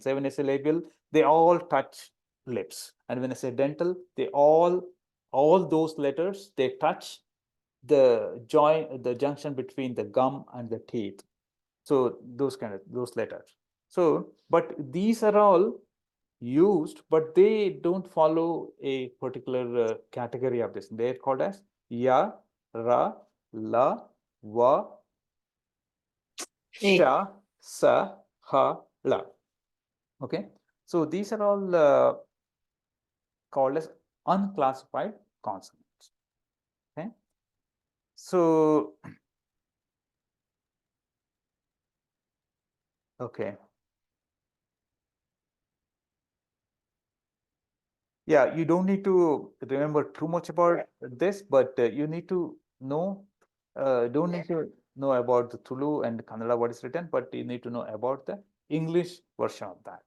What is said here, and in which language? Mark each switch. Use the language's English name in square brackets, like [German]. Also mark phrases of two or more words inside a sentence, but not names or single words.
[English] So when I say labial, they all touch lips, and when I say dental, they all those letters, they touch the junction between the gum and the teeth. So those letters. So, but these are all used, but they don't follow a particular category of this. They're called as ya, ra, la, wa, sha, sa, ha, la. Okay. So these are all called as unclassified consonants. Okay. So, okay. Yeah, you don't need to remember too much about this, but you need to know, don't need to know about the Tulu and Kannada, what is written, but you need to know about the English version of that.